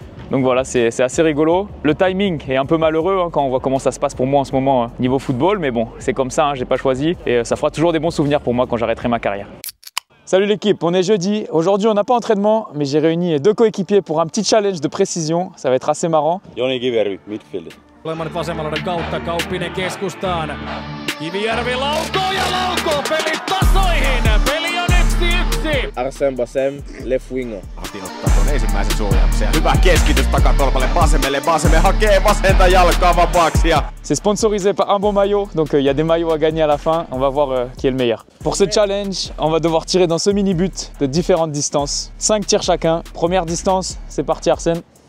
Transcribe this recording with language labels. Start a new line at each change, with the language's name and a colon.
French: Donc voilà, c'est assez rigolo. Le timing est un peu malheureux hein, quand on voit comment ça se passe pour moi en ce moment niveau football, mais bon, c'est comme ça, hein, j'ai pas choisi et ça fera toujours des bons souvenirs pour moi quand j'arrêterai ma carrière. Salut l'équipe, on est jeudi. Aujourd'hui on n'a pas entraînement, mais j'ai réuni 2 coéquipiers pour un petit challenge de précision. Ça va être assez marrant.
English: Joni Kivijärvi, midfield.
Finnish: Oleman vasemman kautta, Kauppinen keskustaan. Kivijärvi laukoo ja laukoo, pelit tasoihin. Peli on 1-1.
English: Arsène Bassem, left winger.
Finnish: Atin ottaa tuon ensimmäisen suojauksen. Hyvä keskitys takatolpalle Basemelle. Baseme hakee vasenta jalkaa vapaaksi.
French: C'est sponsorisé par un bon maillot, donc il y a des maillots à gagner à la fin. On va voir qui est le meilleur. Pour ce challenge, on va devoir tirer dans ce mini-but de différentes distances. 5 tirs chacun. Première distance, c'est parti Arsène.